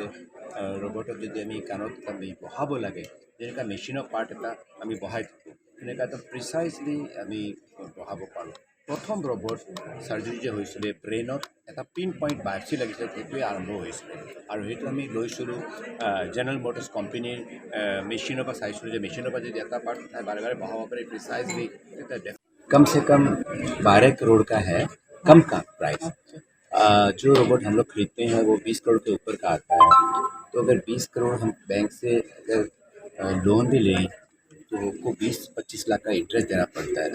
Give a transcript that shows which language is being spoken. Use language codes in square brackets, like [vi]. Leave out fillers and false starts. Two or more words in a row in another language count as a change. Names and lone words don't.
[as] ৰবটত যদি আমি কাণত আমি বহাব লাগে, যেনেকুৱা মেচিনৰ পাৰ্ট এটা আমি বহাই থাকোঁ, তেনেকুৱা একদম প্ৰিচাইজলি আমি বহাব পাৰোঁ। প্ৰথম ৰবট চাৰ্জাৰী যে হৈছিলে ব্ৰেইনত এটা পিন পইণ্ট বাছি লাগিছিলে সেইটোৱে আৰম্ভ হৈছিলে আৰু সেইটো আমি লৈছিলোঁ জেনেৰেল মটৰ্ছ কোম্পানীৰ মেচিনৰ পৰা চাইছিলোঁ যে মেচিনৰ পৰা যদি এটা পাৰ্ট উঠাই বাৰে বাৰে বহাব পাৰে প্ৰিচাইজলি [hi] कम से कम 12 करोड़ का है कम का प्राइस। जो रोबोट हम लोग खरीदते हैं वो 20 करोड़ के ऊपर का आता है। तो अगर 20 करोड़ हम बैंक से अगर लोन भी लें तो उसको 20-25 लाख का इंटरेस्ट देना पड़ता है।